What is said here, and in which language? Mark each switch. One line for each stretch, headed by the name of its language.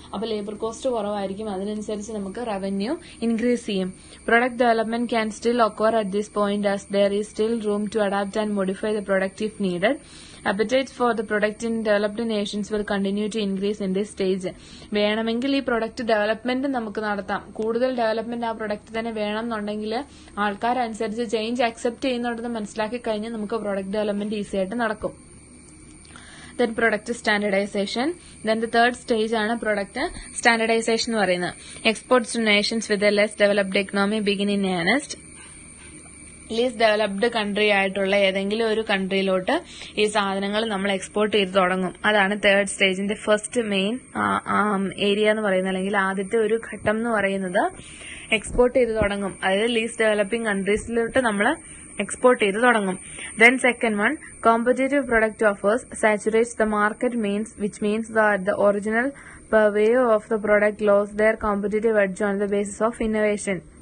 Malayalam: അപ്പൊ labour cost കുറവായിരിക്കും. അതിനനുസരിച്ച് നമുക്ക് റവന്യൂ ഇൻക്രീസ് ചെയ്യും.
English: Product development can still occur at this point as there is still room to adapt and modify the product if needed. Appetite for the product in developed nations will continue to increase in this stage.
Malayalam: വേണമെങ്കിൽ ഈ product development നമുക്ക് നടത്താം. കൂടുതൽ development ആ product തന്നെ വേണം എന്നുണ്ടെങ്കിൽ ആൾക്കാരനുസരിച്ച് change accept ചെയ്യുന്നുണ്ടെന്ന് മനസ്സിലാക്കി കഴിഞ്ഞാൽ നമുക്ക് പ്രൊഡക്റ്റ് ഡെവലപ്മെന്റ് ഈസി ആയിട്ട് നടക്കും.
English: Then product standardization. Then the third stage ആണ് product standardization എന്ന് പറയുന്നത്. Exports to nations with a less developed economy begin in earnest.
Malayalam: Lease developed country ആയിട്ടുള്ള ഏതെങ്കിലും ഒരു കൺട്രിയിലോട്ട് ഈ സാധനങ്ങൾ നമ്മൾ എക്സ്പോർട്ട് ചെയ്ത് തുടങ്ങും. അതാണ് തേർഡ് സ്റ്റേജിന്റെ ഫസ്റ്റ് മെയിൻ ഏരിയ എന്ന് പറയുന്നത്, അല്ലെങ്കിൽ ആദ്യത്തെ ഒരു ഘട്ടം എന്ന് പറയുന്നത് എക്സ്പോർട്ട് ചെയ്ത് തുടങ്ങും. അതായത് ലീസ് ഡെവലപ്പിംഗ് കൺട്രീസിലോട്ട് നമ്മൾ എക്സ്പോർട്ട് ചെയ്ത് തുടങ്ങും.
English: Then second one, competitive product offers saturates the market which means that the original purveyor of the product lost their competitive edge on the basis of innovation.